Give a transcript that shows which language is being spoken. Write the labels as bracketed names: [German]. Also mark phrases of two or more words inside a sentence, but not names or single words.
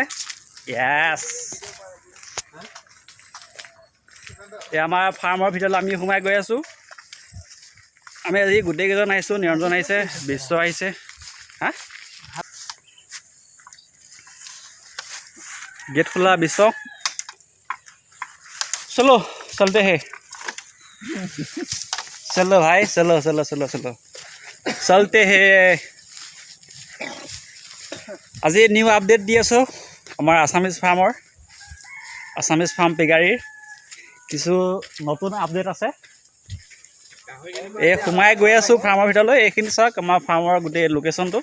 [Assamese] য়েছ, এতিয়া আমাৰ ফাৰ্মৰ ভিতৰলৈ আমি সোমাই গৈ আছোঁ। আমি আজি গোটেইকেইজন আহিছোঁ, নিৰঞ্জন আহিছে, বিশ্ব আহিছে। হা, গেট খোলা বিশ্ব। [Hindi] चलो चलते हैं, चलो भाई चलो चलो चलो चलो चलते হে। [Assamese] আজি [English] new update [Assamese] দি আছোঁ আমাৰ আছামিজ ফাৰ্মৰ, আছামিজ ফাৰ্ম পিগাৰীৰ কিছু নতুন আপডেট আছে। এই সোমাই গৈ আছোঁ ফাৰ্মৰ ভিতৰলৈ। এইখিনি চাওক আমাৰ ফাৰ্মৰ গোটেই লোকেশ্যনটো।